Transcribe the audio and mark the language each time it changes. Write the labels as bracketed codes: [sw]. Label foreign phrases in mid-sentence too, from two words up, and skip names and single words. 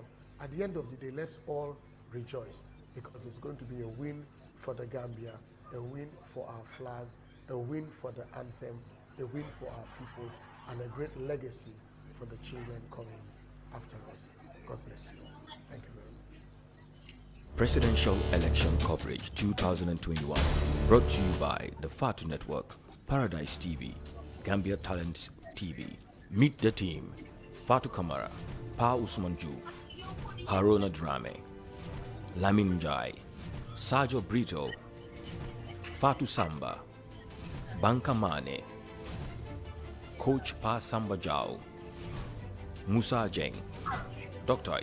[en] At the end of the day, let's all rejoice, because it's going to be a win for the Gambia, a win for our flag, a win for the anthem, a win for our people, and a great legacy for the children coming after us. God bless you. Thank you very much. Presidential Election Coverage 2021, brought to you by the Fatu Network, Paradise TV, Gambia Talents TV. Meet the team: Fatu Kamara, Pa Usman Juf, Haruna Drame, Lamin Jai, Sajo Brito, Fatu Samba, Banka Mane, Coach Pa Samba Jao, Musa Jeng, Dr.